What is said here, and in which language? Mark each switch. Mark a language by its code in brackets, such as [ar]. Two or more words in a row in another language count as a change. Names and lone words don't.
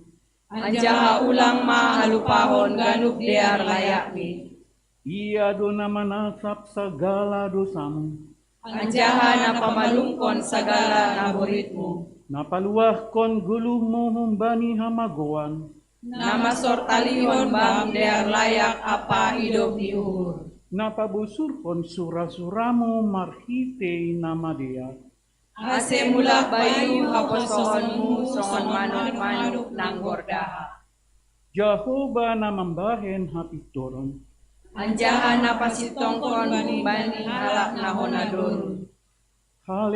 [bts] Anjaha ulang ma halupahon ganuk dear layakmi. Ia do namanasap segala dosamu. Anjaha napamalungkon sagala naboritmu. Napaluah kon guluhmu humbani hamagoan. Nama sortalihon bang dear layak apa hidup di uhur. Napabusur kon surah-suramu marhite nama dia. Ase mula bayu haposohonmu songon manuk-manuk nanggordaha. Jehovah namambahen hapitoron. Anjaha napasitongkon bani halak nahonadorun.